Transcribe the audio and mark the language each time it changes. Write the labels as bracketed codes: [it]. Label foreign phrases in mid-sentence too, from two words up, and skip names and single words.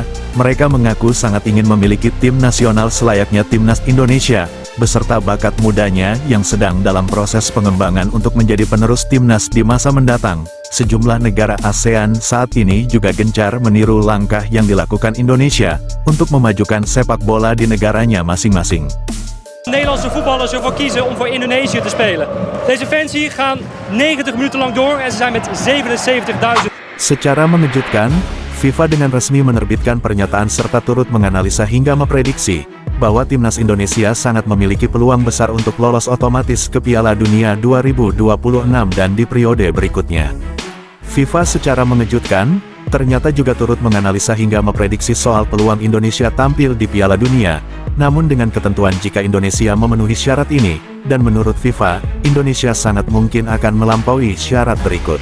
[id] Mereka mengaku sangat ingin memiliki tim nasional selayaknya timnas Indonesia, beserta bakat mudanya yang sedang dalam proses pengembangan untuk menjadi penerus timnas di masa mendatang. Sejumlah negara ASEAN saat ini juga gencar meniru langkah yang dilakukan Indonesia untuk memajukan sepak bola di negaranya masing-masing. [nl] Nederlandse voetballers ervoor kiezen om voor Indonesië te spelen. Deze fans hier gaan 90 minuten lang door en ze zijn met 77.000. [id] Secara mengejutkan, FIFA dengan resmi menerbitkan pernyataan serta turut menganalisa hingga memprediksi bahwa timnas Indonesia sangat memiliki peluang besar untuk lolos otomatis ke Piala Dunia 2026 dan di periode berikutnya. FIFA secara mengejutkan, ternyata juga turut menganalisa hingga memprediksi soal peluang Indonesia tampil di Piala Dunia, namun dengan ketentuan jika Indonesia memenuhi syarat ini, dan menurut FIFA, Indonesia sangat mungkin akan melampaui syarat berikut.